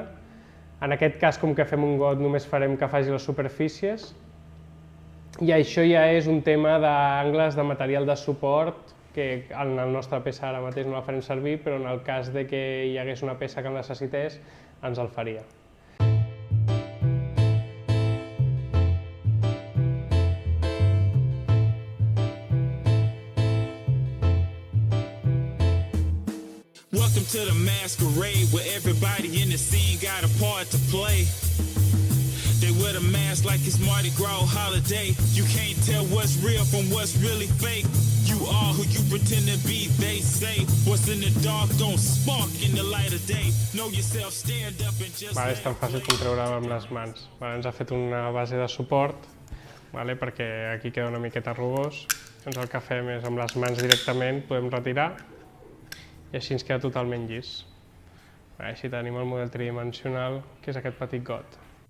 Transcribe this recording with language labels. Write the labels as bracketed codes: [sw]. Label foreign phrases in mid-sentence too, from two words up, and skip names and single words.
[ca] En aquest cas, com que fem un got, només farem que faci les superfícies. I això ja és un tema d'angles de material de suport, que en la nostra peça ara mateix no la farem servir, però en el cas de que hi hagués una peça que el necessités, ens el faria. [en] Welcome to the masquerade where everybody in the scene got a part to play. They wear the mask like it's Mardi Gras holiday. You can't tell what's real from what's really fake. You are who you pretend to be, they say. What's in the dark don't spark in the light of day. Know yourself, stand up and just... [ca] És tan fàcil com treure amb les mans. Ens ha fet una base de suport, perquè aquí queda una miqueta rugós. Doncs el que fem és amb les mans directament podem retirar i així ens queda totalment llis. Així tenim el model tridimensional, que és aquest petit got.